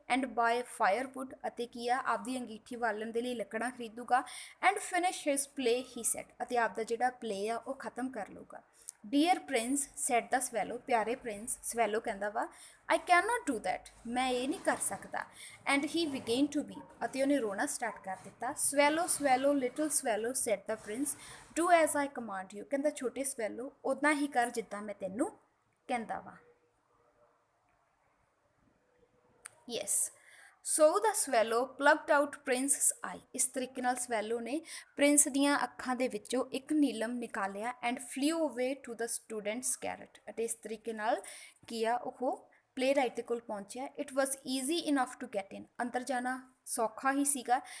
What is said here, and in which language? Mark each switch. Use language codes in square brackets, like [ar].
[en] and buy firewood, [pa] ਅਤੇ ਕੀ ਆ ਆਪਦੀ ਅੰਗੀਠੀ ਬਾਲਣ ਦੇ ਲਈ ਲੱਕੜਾਂ ਖਰੀਦੂਗਾ। [en] and finish his play, he said, [pa] ਅਤੇ ਆਪਦਾ ਜਿਹੜਾ ਪਲੇ ਆ ਉਹ ਖਤਮ ਕਰ ਲਊਗਾ। [en] dear prince, said the swallow, [pa] ਪਿਆਰੇ ਪ੍ਰਿੰਸ, ਸਵੈਲੋ ਕਹਿੰਦਾ ਵਾ [en] I cannot do that, [pa] ਮੈਂ ਇਹ ਨਹੀਂ ਕਰ ਸਕਦਾ। [en] and he began to weep, [pa] ਅਤੇ ਉਹਨੇ ਰੋਣਾ ਸਟਾਰਟ ਕਰ ਦਿੱਤਾ। [en] swallow swallow little swallow, said the prince, do as I command you, [pa] ਕਹਿੰਦਾ ਛੋਟੇ ਸਵੈਲੋ ਉਦਾਂ ਹੀ ਕਰ ਜਿੱਦਾਂ ਮੈਂ ਤੈਨੂੰ ਕਹਿੰਦਾ ਵਾ। [en] yes, so the swallow plucked out prince's eye, [pa] ਇਸ ਤਰੀਕੇ ਨਾਲ ਸਵੈਲੋ ਨੇ ਪ੍ਰਿੰਸ ਦੀਆਂ ਅੱਖਾਂ ਦੇ ਵਿੱਚੋਂ ਇੱਕ Neelam ਨਿਕਾਲਿਆ। [en] and flew away to the student's garret, [pa] ਅਤੇ ਇਸ ਤਰੀਕੇ ਨਾਲ ਕੀ ਆ ਉਹ ਪਲੇ ਰਾਈਟ ਦੇ ਕੋਲ ਪਹੁੰਚਿਆ। [en] it was easy enough to get in, [pa] ਅੰਦਰ ਜਾਣਾ ਸੌਖਾ ਹੀ ਸੀਗਾ।